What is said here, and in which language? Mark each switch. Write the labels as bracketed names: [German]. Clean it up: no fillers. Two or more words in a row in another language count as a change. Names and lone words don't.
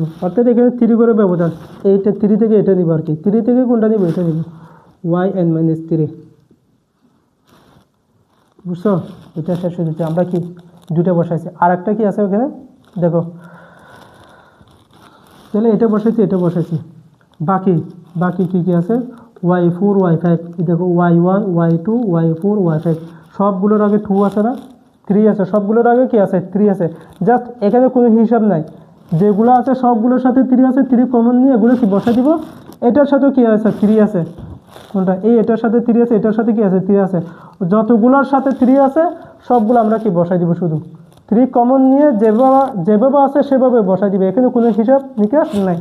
[Bangla] অর্থাৎ এখানে 3 করে ব্যবধান, এইটা 3 থেকে এটা নিব আর কি, 3 থেকে কোনটা নিব, এটা নিব yn-3 বুঝছো? এটা শেষ হয়ে যেতে আমরা কি দুইটা বসাইছি, আর একটা কি আছে ওখানে দেখো, তাহলে এটা বসাইছি এটা বসাইছি, বাকি বাকি কি কি আছে y4 y5, দেখো y1 y2 y4 y5, সবগুলোর আগে 2 আছে না, 3 আছে, সবগুলোর আগে কি আছে 3 আছে, জাস্ট এখানে কোনো হিসাব নাই, যেগুলো আছে সবগুলোর সাথে 3 আছে, 3 কমন নিয়ে এগুলো কি বসাই দিব, এটার সাথেও কি আছে 3 আছে, কোনটা এই এটার সাথে 3 আছে, এটার সাথে কি আছে 3 আছে, যতগুলোর সাথে 3 আছে সবগুলো আমরা কি বসাই দিব, শুধু 3 কমন নিয়ে যেভাবে যেভাবে আছে সেভাবে বসাই দিবে, এখানে কোনো হিসাব নিকাশ নাই।